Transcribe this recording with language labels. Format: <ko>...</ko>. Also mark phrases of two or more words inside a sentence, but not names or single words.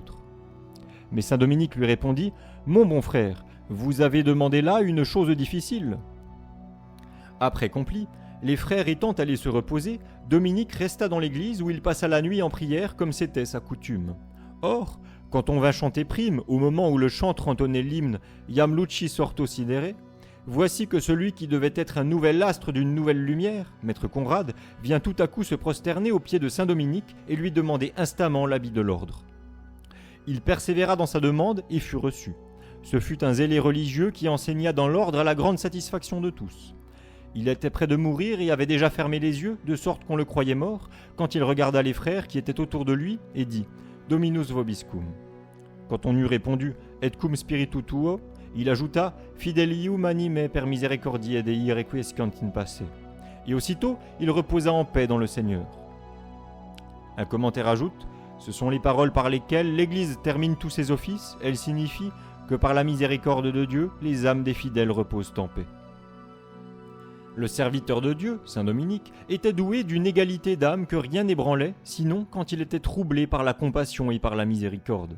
<fr>» Mais saint Dominique lui répondit: « Mon bon frère, vous avez demandé là une chose difficile. » Après compli, les frères étant allés se reposer, Dominique resta dans l'église où il passa la nuit en prière comme c'était sa coutume. Or, quand on vint chanter prime, au moment où le chantre entonnait l'hymne</fr> <la>Iam luci sorto sidere,</la> <fr>voici que celui qui devait être un nouvel astre d'une nouvelle lumière, maître Conrad, vient tout à coup se prosterner aux pieds de saint Dominique et lui demander instamment l'habit de l'ordre. Il persévéra dans sa demande et fut reçu. Ce fut un zélé religieux qui enseigna dans l'ordre à la grande satisfaction de tous. Il était près de mourir et avait déjà fermé les yeux, de sorte qu'on le croyait mort, quand il regarda les frères qui étaient autour de lui et dit: «</fr> <la>Dominus vobiscum ».</la> <fr>Quand on eut répondu</fr> <la>« Et cum spiritu tuo »,</la> <fr>il ajouta</fr> <la>« Fidelium anime per misericordiae Dei requiescant in pace ».</la> <fr>Et aussitôt, il reposa en paix dans le Seigneur. Un commentaire ajoute: ce sont les paroles par lesquelles l'Église termine tous ses offices. Elles signifient que par la miséricorde de Dieu, les âmes des fidèles reposent en paix. Le serviteur de Dieu, saint Dominique, était doué d'une égalité d'âme que rien n'ébranlait, sinon quand il était troublé par la compassion et par la miséricorde.</fr>